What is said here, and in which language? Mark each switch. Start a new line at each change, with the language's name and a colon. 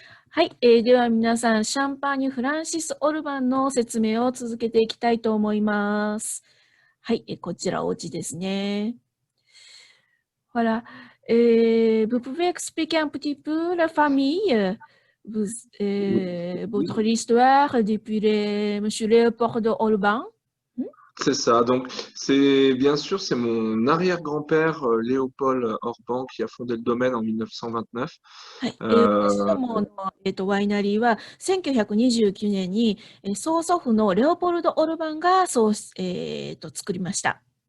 Japanese: はい、では皆さん、シャンパーニュ・フランシス・オルバンの説明を続けていきたいと思います。はい、こちらお家ですね。
French: Voilà. Vous pouvez expliquer un petit peu la famille, vous, votre histoire depuis Monsieur Léopold Orban? C'est ça. Donc, c'est bien sûr, c'est mon arrière-grand-père Léopold Orban qui a fondé le domaine en 1929.
Japanese: はい、私ど Euh, もの、ワイナリーは1929年に、曽祖父のレオポルド・オルバンがそう、作りました。